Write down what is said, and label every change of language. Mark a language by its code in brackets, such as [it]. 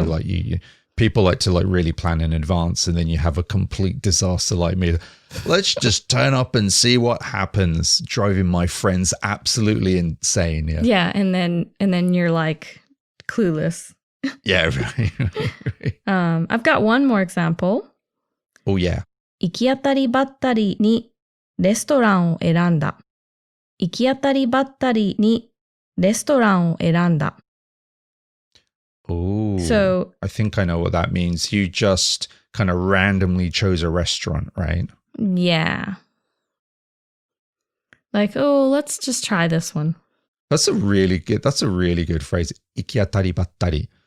[en] too. Like people like to like really plan in advance, and then you have a complete disaster like me. Let's just turn up and see what happens, driving my friends absolutely insane. Yeah. Yeah, and then you're like clueless. Yeah, right. I've got one more example. Oh yeah. [ja] 行き当たりばったりにレストランを選んだ。行き当たりばったりにレストランを選んだ。 [en] Oh, so I think I know what that means. You just kind of randomly chose a restaurant, right? Yeah. Like, let's just try this one. That's a really good phrase. [ja] Ikiatari battari.